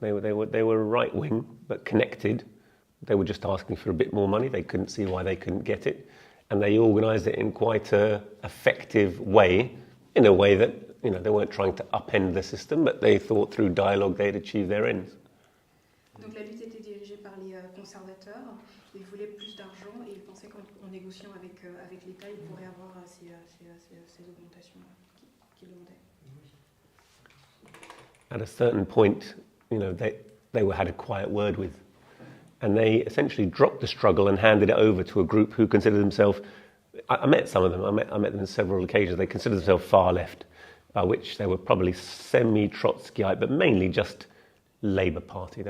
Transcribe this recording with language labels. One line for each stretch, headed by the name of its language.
English: They were right wing but connected. They were just asking for a bit more money. They couldn't see why they couldn't get it, and they organised it in quite a effective way, in a way that they weren't trying to upend the system, but they thought through dialogue they'd achieve their ends.
French: Donc la lutte était dirigée par les conservateurs. Ils voulaient plus d'argent et ils pensaient qu'en négociant avec l'État, ils pourraient avoir ces augmentations qu'ils demandaient.
English: At a certain point, they had a quiet word with, and they essentially dropped the struggle and handed it over to a group who considered themselves. I met some of them. I met them on several occasions. They considered themselves far left, by which they were probably semi-Trotskyite, but mainly just Labour Party.